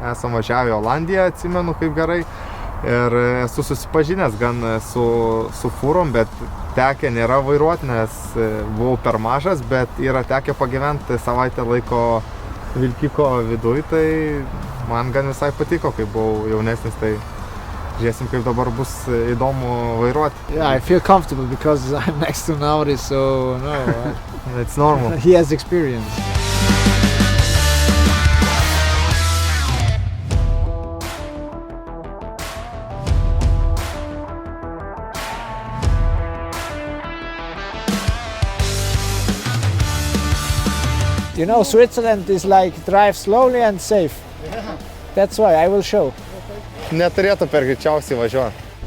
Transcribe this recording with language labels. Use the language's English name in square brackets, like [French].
[Lithuanian] Esam važiavę į Olandiją, atsimenu kaip gerai. Ir esu susipažinęs gan su fūrom, bet tekę nėra vairuoti, nes buvau per mažas, bet yra tekę pagyventi savaitę laiko Vilkiko viduj, tai man gan visai patiko, kai buvau jaunesnis, tai žiūrėsim, kaip dabar bus įdomu vairuoti. [English] Yeah, I feel comfortable because I'm next to Nauris, so no. It's normal. He has experience. You know, Switzerland is like drive slowly and safe. Yeah. That's why I will show. [Lithuanian] Neturėtų per greičiausiai važiuoti.